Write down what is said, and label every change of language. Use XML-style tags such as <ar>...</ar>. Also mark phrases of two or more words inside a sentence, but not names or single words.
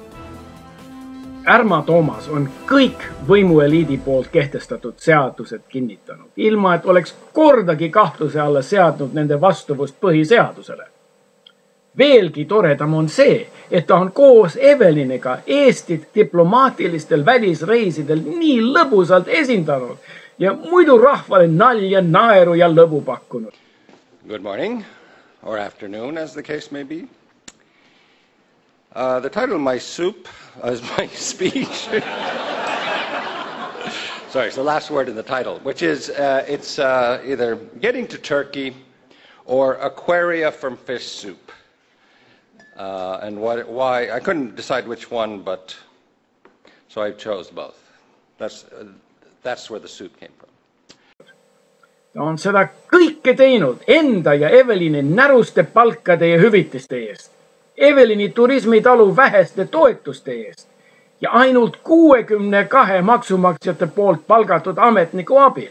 <et>Ärma Toomas on kõik võimueliidi poolt kehtestatud seadused kinnitanud, ilma et oleks kordagi kahtluse alla seadnud nende vastuvust põhiseadusele. Veelgi toredam on see, et ta on koos Eveliniga Eestit diplomaatilistel välisreisidel nii lõbusalt esindanud ja muidu rahvale nalja, naeru ja lõbu pakkunud.</et> <en>Good morning, or afternoon as the case may be. The title of my soup is my speech. Sorry, it's the last word in the title, which is it's either getting to Turkey or Aquaria from fish soup. And why I couldn't decide which one, but so I chose both. That's where the soup came from.</en> <et>Ta on seda kõike teinud enda ja Evelini näruste palkade ja hüvitiste eest, Evelini turismitalu väheste toetuste eest ja ainult 62 maksumaksjate poolt palgatud ametniku abil.</et>